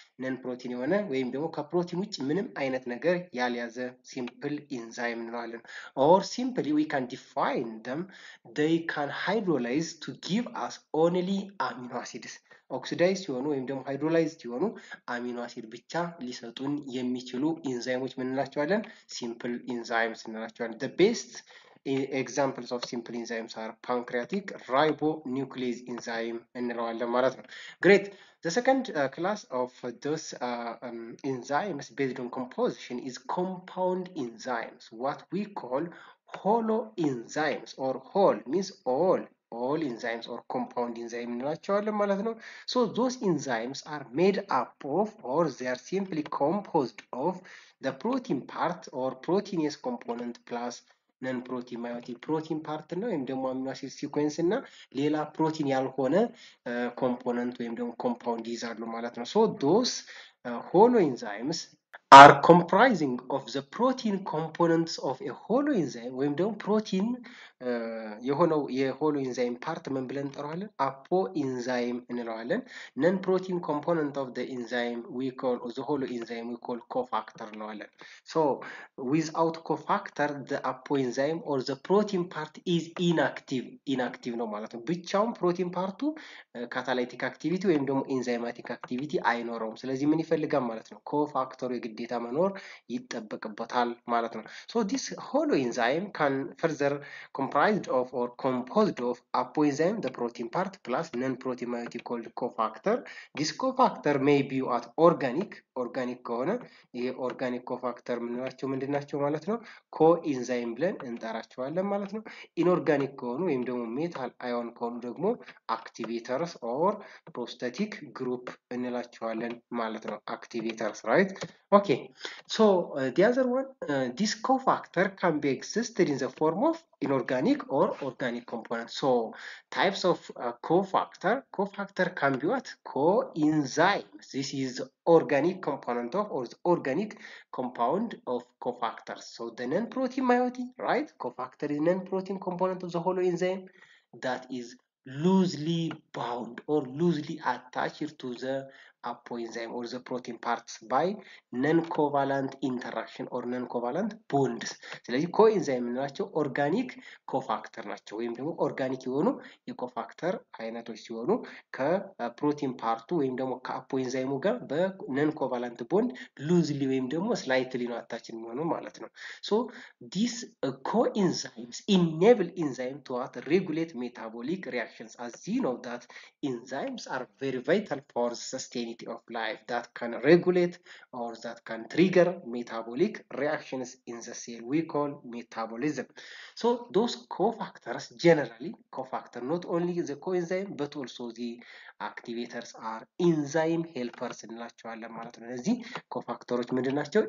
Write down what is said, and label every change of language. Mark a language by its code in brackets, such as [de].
[am] ነን ፕሮቲን የሆነ ወይም ደግሞ ከፕሮቲን ውጭ ምንም አይነት ነገር ያልያዘ ሲምፕል ኢንዛይም እንለዋለን። [en] or simply we can define them they can hydrolyze to give us only amino acids [am] ኦክሲዳይዝ ሲሆኑ ወይም ደግሞ ሃይድሮላይዝ ሲሆኑ አሚኖ አሲድ ብቻ ሊሰጡን የሚችሉ ኢንዛይሞች ምን እንላቸዋለን? [en] ሲምፕል ኢንዛይምስ [am] እንላቸዋለን። the best [en] examples of simple enzymes are pancreatic ribonuclease enzyme [am] እንለዋለን ማለት ነው። [en] great. The second class of those enzymes based on composition is compound enzymes, what we call holo enzymes or whole means all enzymes or compound enzyme [am] እንላቸዋለን ማለት ነው። [en] so those enzymes are made up of or they are simply composed of the protein part or proteinase component plus ነን ፕሮቲን ማዮቲክ ፕሮቲን ፓርት ነው [am] ወይም ደግሞ አሚኖ አሲድ ሲኩዌንስ እና ሌላ ፕሮቲን ያልሆነ ኮምፖነንት ወይም ደግሞ ኮምፓውንድ ይዛሉ ማለት ነው። [en] so those holo enzymes are comprising of the protein components of a holo enzyme [am] ወይም ደግሞ ፕሮቲን የሆነው የሆሎ ኢንዛይም ፓርት ምን ብለን እንጠራዋለን? አፖ ኢንዛይም እንለዋለን። ነን ፕሮቲን ኮምፖነንት ኦፍ [en] the enzyme we call the holo enzyme we call cofactor [am] እንለዋለን። [en] so without cofactor the apo enzyme or the protein part is inactive [am] ነው ማለት ነው። ብቻውን ፕሮቲን ፓርቱ ካታላይቲክ አክቲቪቲ ወይም ደግሞ ኢንዛይማቲክ አክቲቪቲ አይኖረውም። ስለዚህ ምን ይፈልጋል ማለት ነው? ኮፋክተሩ የግዴታ መኖር ይጠበቅበታል ማለት ነው። [en] so this holo enzyme can further comprised of or composed of apoenzyme the protein part plus non-protein moiety called cofactor. this cofactor may be at organic [am] ከሆነ ይሄ ኦርጋኒክ ኮፋክተር ምንላቸው ምንድናቸው ማለት ነው? ኮኢንዛይም ብለን እንጠራቸዋለን ማለት ነው። ኢንኦርጋኒክ ከሆኑ ወይም ደግሞ ሜታል አዮን ከሆኑ ደግሞ አክቲቬተርስ ኦር ፕሮስታቲክ ግሩፕ እንላቸዋለን ማለት ነው። አክቲቬተርስ ራይት ኦኬ [en] so the other one this cofactor can be existed in the form of inorganic or organic component. so types of cofactor can be what? Coenzymes. This is the organic component of or the organic compound of cofactors. so the non-protein moiety, right? Cofactor is non-protein component of the holo enzyme that is loosely bound or loosely attached to the apoenzyme or the protein parts by non-covalent interaction or non-covalent bonds. [am] ስለዚህ ኮኢንዛይም የምንላቸው ኦርጋኒክ ኮፋክተር ናቸው ወይም ደግሞ ኦርጋኒክ የሆኑ የኮፋክተር አይነቶች ሲሆኑ ከፕሮቲን ፓርቱ ወይም ደግሞ ከአፖኤንዛይሙ ጋር በነን ኮቫለንት ቦንድ ሉዝሊ ወይም ደግሞ ስላይትሊ ነው አታች የሚሆኑ ማለት ነው። [en] so these coenzymes enable enzyme to regulate metabolic reactions as you know that enzymes are very vital for sustaining unity of life that can regulate or that can trigger metabolic reactions in the cell. We call metabolism. So those cofactors, generally cofactor, not only the coenzyme but also the activators are enzyme helpers [am] እንላቸዋለን ማለት ነው። እነዚህ ኮፋክተሮች ምንድን ናቸው?